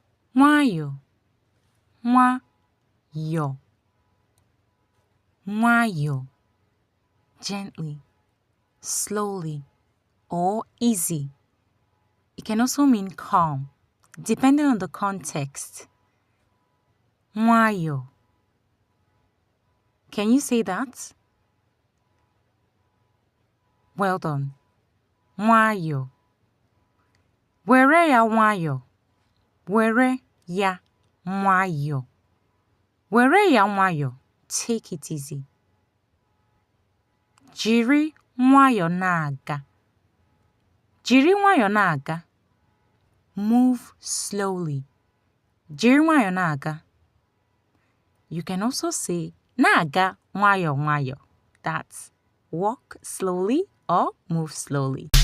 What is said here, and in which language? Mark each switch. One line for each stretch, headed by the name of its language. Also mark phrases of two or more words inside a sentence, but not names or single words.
Igbo: nwayọọ, nwayọọ, nwayọọ,
English: gently, slowly, or easy. It can also mean calm, depending on the context. Nwayọọ. Can you say that? Well done.
Igbo: Nwayọọ. Were ya nwayọọ. Were ya nwayọọ. Were ya nwayọọ.
English: Take it easy.
Igbo: Jiri nwayọọ na-aga. Jiri nwayọọ na-aga.
English: Move slowly.
Igbo: Jiri nwayọọ na-aga.
English: You can also say
Igbo: na-aga nwayọọ nwayọọ.
English: That's walk slowly or move slowly.